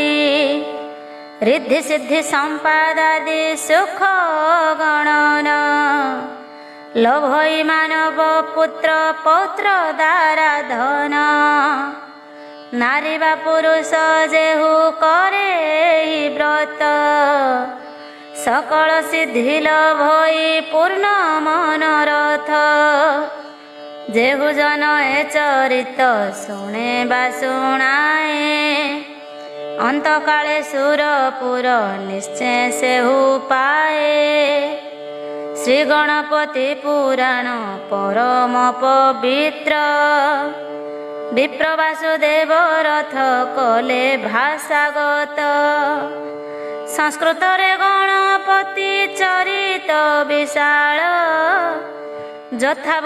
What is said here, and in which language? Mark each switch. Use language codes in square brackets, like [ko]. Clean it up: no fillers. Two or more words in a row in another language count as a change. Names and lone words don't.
[or] ରିଦ୍ଧି ସିଦ୍ଧି ସମ୍ପାଦାଦି ସୁଖ ଗଣନ, ଲଭଇ ମାନବ ପୁତ୍ର ପୌତ୍ର ଦ୍ୱାରା ଧନ। ନାରୀ ବା ପୁରୁଷ ଯେହୁ କରେ ବ୍ରତ, ସକଳ ସିଦ୍ଧି ଲଭଇ ପୂର୍ଣ୍ଣ ମନୋରଥ। ଯେହୁ ଜନ ଏ ଚରିତ ଶୁଣେ ବା ଶୁଣାଏ ଅନ୍ତ କାଳେ ସୁରପୁର ନିଶ୍ଚୟ ସେହୁ ପାଏ ଶ୍ରୀ ଗଣପତି ପୁରାଣ ପରମ ପବିତ୍ର ବିପ୍ର ବାସୁଦେବ ରଥ କଲେ ଭାଷାଗତ ସଂସ୍କୃତ ରେ ଗଣପତି ଚରିତ ବିଶାଳ ଯଥା